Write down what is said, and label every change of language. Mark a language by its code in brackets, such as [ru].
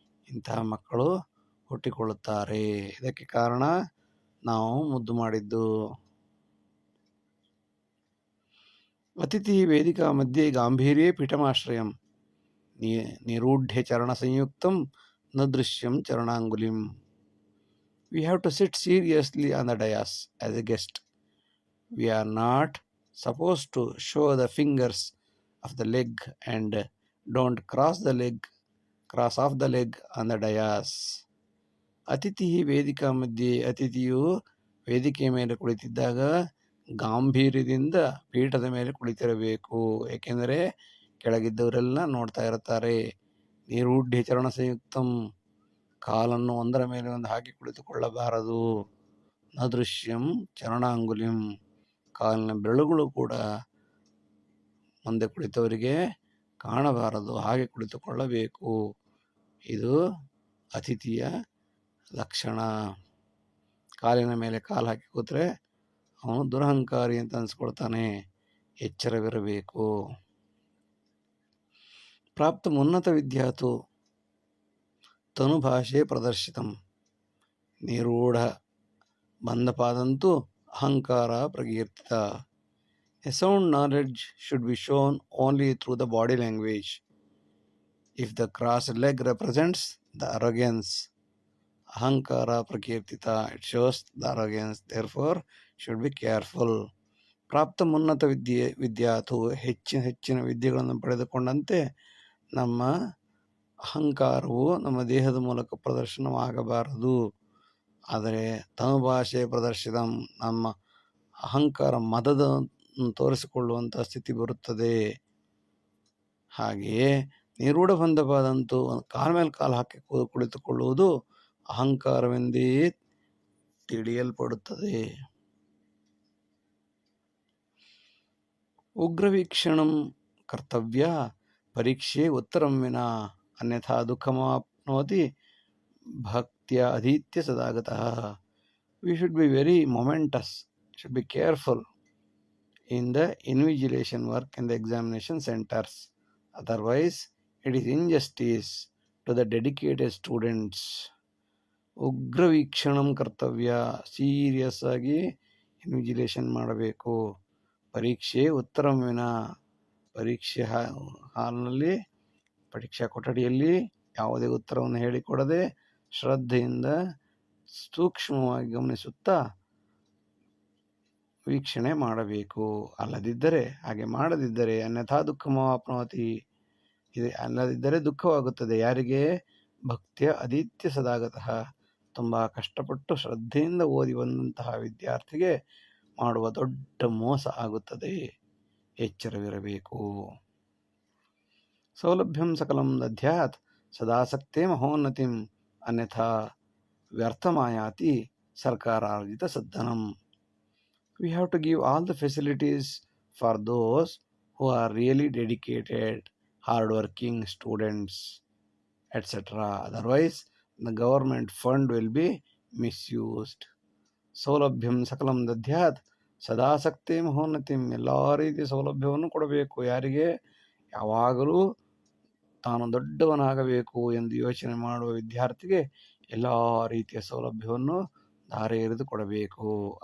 [kn] ಇಂತಹ ಮಕ್ಕಳು ಹುಟ್ಟಿಕೊಳ್ಳುತ್ತಾರೆ. ಇದಕ್ಕೆ ಕಾರಣ ನಾವು ಮುದ್ದು ಮಾಡಿದ್ದು. [sa] ಅತಿಥಿ ವೇದಿಕಾ ಮಧ್ಯೆ ಗಾಂಭೀರ್ಯೇ ಪೀಠಮಾಶ್ರಯಂ ನಿರೂಢ್ಯ ಚರಣ ಸಂಯುಕ್ತಂ ನ Drishyam ಚರಣಾಂಗುಲಿಂ. [en] We have to sit seriously on the dais as a guest. We are not supposed to show the fingers of the leg and don't cross off the leg on the dais. [sa] ಅತಿಥಿ ವೇದಿಕಾ ಮಧ್ಯೆ, [kn] ಅತಿಥಿಯು ವೇದಿಕೆಯ ಮೇಲೆ ಕುಳಿತಿದ್ದಾಗ ಗಾಂಭೀರ್ಯದಿಂದ ಪೀಠದ ಮೇಲೆ ಕುಳಿತಿರಬೇಕು. ಏಕೆಂದರೆ ಕೆಳಗಿದ್ದವರೆಲ್ಲ ನೋಡ್ತಾ ಇರುತ್ತಾರೆ. [sa] ನಿರೂಢ್ಯ ಚರಣ ಸಂಯುಕ್ತಂ, [kn] ಕಾಲನ್ನು ಒಂದರ ಮೇಲೆ ಒಂದು ಹಾಕಿ ಕುಳಿತುಕೊಳ್ಳಬಾರದು. [sa] ನ ದೃಶ್ಯಂ ಚರಣಾಂಗುಲಿಂ, [kn] ಕಾಲಿನ ಬೆರಳುಗಳು ಕೂಡ ಮುಂದೆ ಕುಳಿತವರಿಗೆ ಕಾಣಬಾರದು, ಹಾಗೆ ಕುಳಿತುಕೊಳ್ಳಬೇಕು. ಇದು ಅತಿಥಿಯ ಲಕ್ಷಣ. ಕಾಲಿನ ಮೇಲೆ ಕಾಲು ಹಾಕಿ ಕೂತ್ರೆ ಅವನು ದುರಹಂಕಾರಿ ಅಂತ ಅನಿಸ್ಕೊಳ್ತಾನೆ. ಎಚ್ಚರವಿರಬೇಕು. [sa] ಪ್ರಾಪ್ತ ಉನ್ನತ ವಿದ್ಯಾತು ತನುಭಾಷೆ ಪ್ರದರ್ಶಿತಂ ನಿರೂಢ ಬಂಧಪಾದಂತೂ ಅಹಂಕಾರ ಪ್ರಕೀರ್ತಿತ. [en] A sound knowledge should be shown only through the body language. If the crossed leg represents the arrogance, [sa] ahankara prakirtita, [en] it shows the arrogance. Therefore, should be careful. [sa] ಪ್ರಾಪ್ತ ಉನ್ನತ ವಿದ್ಯಾತು, [kn] ಹೆಚ್ಚಿನ ವಿದ್ಯೆಗಳನ್ನು ಪಡೆದುಕೊಂಡಂತೆ ನಮ್ಮ ಅಹಂಕಾರವು ನಮ್ಮ ದೇಹದ ಮೂಲಕ ಪ್ರದರ್ಶನವಾಗಬಾರದು. ಆದರೆ [sa] ತನುಭಾಷೆ ಪ್ರದರ್ಶಿತ, [kn] ನಮ್ಮ ಅಹಂಕಾರ ಮದದ ತೋರಿಸಿಕೊಳ್ಳುವಂಥ ಸ್ಥಿತಿ ಬರುತ್ತದೆ. ಹಾಗೆಯೇ [sa] ನಿರೂಢ ಬಂಧಪಾದಂತೂ, [kn] ಕಾಲ ಮೇಲೆ ಕಾಲು ಹಾಕಿ ಕುಳಿತುಕೊಳ್ಳುವುದು ಅಹಂಕಾರವೆಂದೇ ತಿಳಿಯಲ್ಪಡುತ್ತದೆ. [sa] ಉಗ್ರವೀಕ್ಷಣಂ ಕರ್ತವ್ಯ ಪರೀಕ್ಷೆ ಉತ್ತರಂ ವಿನಾ ಅನ್ಯಥಾ ದುಃಖಮಾಪ್ನೋತಿ ಭಕ್ತ್ಯ ಅಧೀತ್ಯ ಸದಾಗತಃ. [en] We should be very momentous, should be careful in the invigilation work in the examination centers. Otherwise, it is injustice to the dedicated students. [sa] ಉಗ್ರವೀಕ್ಷಣಂ ಕರ್ತವ್ಯ, [kn] ಸೀರಿಯಸ್ ಆಗಿ ಇನ್ವಿಜಿಲೇಷನ್ ಮಾಡಬೇಕು. [sa] ಪರೀಕ್ಷೆ ಉತ್ತರಂ ವಿನಾ, [kn] ಪರೀಕ್ಷೆ ಹಾಲ್ನಲ್ಲಿ ಪರೀಕ್ಷಾ ಕೊಠಡಿಯಲ್ಲಿ ಯಾವುದೇ ಉತ್ತರವನ್ನು ಹೇಳಿಕೊಡದೆ ಶ್ರದ್ಧೆಯಿಂದ ಸೂಕ್ಷ್ಮವಾಗಿ ಗಮನಿಸುತ್ತಾ ವೀಕ್ಷಣೆ ಮಾಡಬೇಕು. ಹಾಗೆ ಮಾಡದಿದ್ದರೆ [sa] ಅನ್ಯಥಾ ದುಃಖಮಾಪ್ನೋತಿ, [kn] ಅಲ್ಲದಿದ್ದರೆ ದುಃಖವಾಗುತ್ತದೆ. ಯಾರಿಗೆ? [sa] ಭಕ್ತಿಯ ಅಧೀತ್ಯ ಸದಾಗತಃ, [kn] ತುಂಬ ಕಷ್ಟಪಟ್ಟು ಶ್ರದ್ಧೆಯಿಂದ ಓದಿ ಬಂದಂತಹ ವಿದ್ಯಾರ್ಥಿಗೆ ಮಾಡುವ ದೊಡ್ಡ ಮೋಸ ಆಗುತ್ತದೆ. ಎಚ್ಚರವಿರಬೇಕು. [sa] ಸೌಲಭ್ಯಂ ಸಕಲಂ ದದ್ಯಾತ್ ಸದಾಸಕ್ತೆ ಮಹೋನ್ನತಿಂ ಅನ್ಯಥಾ ವ್ಯರ್ಥಮಾಯಾತಿ ಸರ್ಕಾರಾರ್ಜಿತ ಸದ್ದನಂ. [en] We have to give all the facilities for those who are really dedicated, hard-working students, etc. Otherwise, the government fund will be misused. [sa] ಸೌಲಭ್ಯಂ ಸಕಲಂ ದದ್ಯಾತ್ ಸದಾಸಕ್ತಿ ಮಹೋನ್ನತಿಂ, [kn] ಎಲ್ಲ ರೀತಿಯ ಸೌಲಭ್ಯವನ್ನು ಕೊಡಬೇಕು. ಯಾರಿಗೆ? ಯಾವಾಗಲೂ ತಾನು ದೊಡ್ಡವನಾಗಬೇಕು ಎಂದು ಯೋಚನೆ ಮಾಡುವ ವಿದ್ಯಾರ್ಥಿಗೆ ಎಲ್ಲ ರೀತಿಯ ಸೌಲಭ್ಯವನ್ನು ಧಾರೆ ಎರೆದು ಕೊಡಬೇಕು.